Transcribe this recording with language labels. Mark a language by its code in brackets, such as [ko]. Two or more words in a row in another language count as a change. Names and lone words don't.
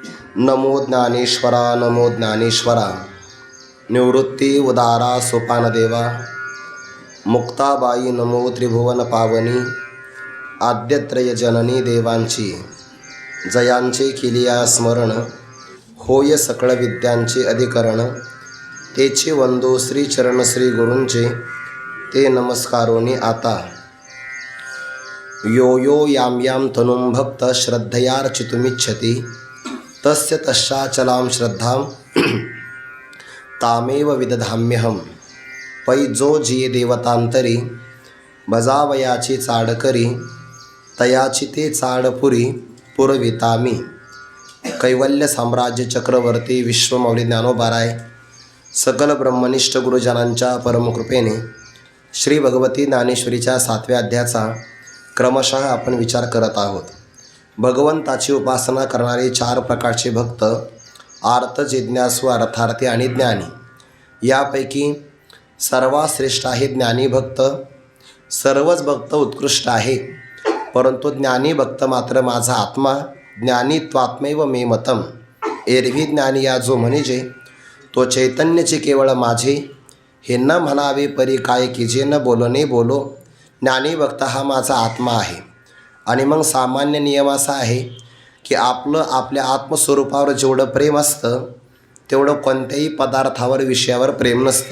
[mr] नमो ज्ञानेश्वरा नमो ज्ञानेश्वरा। निवृत्ती उदारा सोपानदेवा। मुक्ताबाई नमो त्रिभुवन पावनी। आद्यत्रय जननी देवांची जयांचे केलिया स्मरण। होय सकळ विद्यांचे अधिकरण। तेचे वंदो श्रीचरण श्री गुरूंचे ते नमस्कारोनी आता। [sa] यो यो याम याम तनुं भक्त श्रद्धयार्चितुमिच्छति तस्य तस्याचलां श्रद्धां तामेव विदधाम्यहम्। [mr] पै जो जिये देवतांतरी बजावयाची चाडकरी तयाची ते चाडपुरी पुरवितामी। कैवल्य साम्राज्य चक्रवर्ती विश्वमौली ज्ञानोबाराय सकल ब्रह्मनिष्ठ गुरुजनांच्या परमकृपेने श्री भगवती ज्ञानेश्वरीच्या 7व्या अध्यायाचा क्रमशः आपण विचार करत आहोत। भगवंताची उपासना करणारे 4 प्रकारचे भक्त आर्त, जिज्ञासू, अर्थार्थी आणि ज्ञानी। यापैकी सर्वात श्रेष्ठ आहे ज्ञानी भक्त। सर्वच भक्त उत्कृष्ट आहे, परंतु ज्ञानी भक्त मात्र माझा आत्मा [sa] ज्ञानी त्वात्मैव मे मतम। [mr] एरवी ज्ञानी या जो म्हणजे तो चैतन्यचे केवळ माझे हे न म्हणावे परी काय कीजे न बोलणे बोलो। ज्ञानी भक्त हा माझा आत्मा आहे। आणि मग सामान्य नियम असा आहे की आपल्या आत्मस्वरूपावर जेवढं प्रेम असतं तेवढं कोणत्याही पदार्थावर विषयावर प्रेम नसतं।